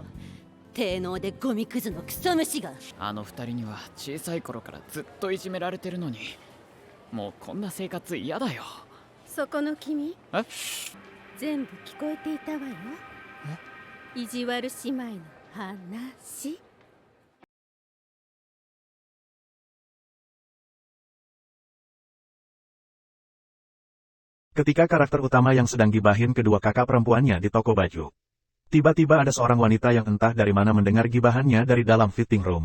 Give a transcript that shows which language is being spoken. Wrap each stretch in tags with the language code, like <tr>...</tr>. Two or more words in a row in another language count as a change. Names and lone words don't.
<ja>低能でゴミくずのクソ虫が。あの二人には小さい頃からずっといじめられてるのに、もうこんな生活嫌だよ。そこの君、え？全部聞こえていたわよ。意地悪姉妹の話。</ja> <id>Ketika karakter utama yang sedang gibahin kedua kakak perempuannya di toko baju. Tiba-tiba ada seorang wanita yang entah dari mana mendengar gibahannya dari dalam</id> <en>fitting room.</en>